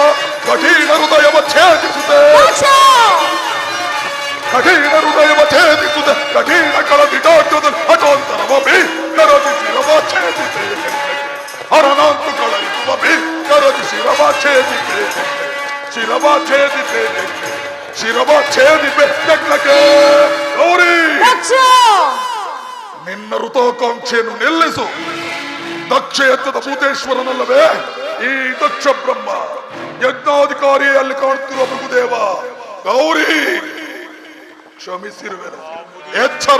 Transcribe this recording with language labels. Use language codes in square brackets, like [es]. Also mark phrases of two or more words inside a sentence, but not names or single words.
[kn] ಕಠಿಣ ಹೃದಯವ ಛೇದಿಸುತ್ತೆ, ಕಠಿಣ ಹೃದಯವ ಛೇದಿಸುತ್ತೆ, ಕಠಿಣ ಕಳದಿಟಾಟದಲ್ಲಿ ಹಠಾಂತರವ ಭೀಕರದಿ ಶಿರವ ಛೇದಿತೆ ಹರನಾಂತು ಕಳಯಿಸುವ ಭೀಕರದಿ ಶಿರವ ಛೇದಿತೆ ಶಿರವ ಛೇದಿತೆ ಶಿರವ ಛೇದಿತೆ ಯಜ್ಞಕ್ಕೆ ಗೌರಿ ನಿನ್ನ ಋತಾಕಾಂಕ್ಷೆಯನ್ನು ನಿಲ್ಲಿಸು. ದಕ್ಷ ಯಜ್ಞದ ಭೂತೇಶ್ವರನಲ್ಲವೇ ಈ ದಕ್ಷ ಬ್ರಹ್ಮ, ಯಜ್ಞಾಧಿಕಾರಿ ಅಲ್ಲಿ ಕಾಣುತ್ತಿರುವ ಮೃಗುದೇವ. ಗೌರಿ ಕ್ಷಮಿಸಿರುವೆನು, ಎಚ್ಚರ.